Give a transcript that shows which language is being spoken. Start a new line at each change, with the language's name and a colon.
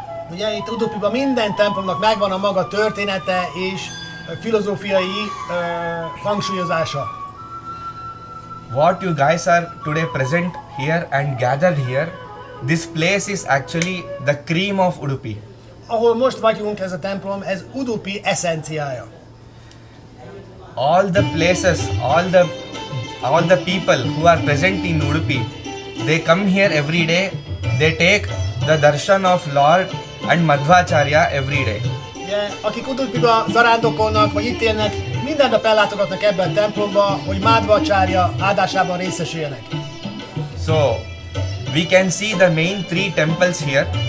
Hungarian: Ugye itt Udupiban minden templomnak megvan a maga története és filozófiai hangsúlyozása.
English: What you guys are today present here and gathered here, this place is actually the cream of Udupi.
Hungarian: Ahol most vagyunk, ez a templom, ez Udupi eszenciája.
English: All the places, all the people who are present in Udupi, they come here every day, they take the darshan of Lord and Madhvacharya every day.
Hungarian: Ugye, akik Udupiba zarándokolnak, vagy itt élnek, minden nap ellátogatnak ebben a templomba, hogy Madhvacharya áldásában részesüljenek.
English: So we can see the main three temples here.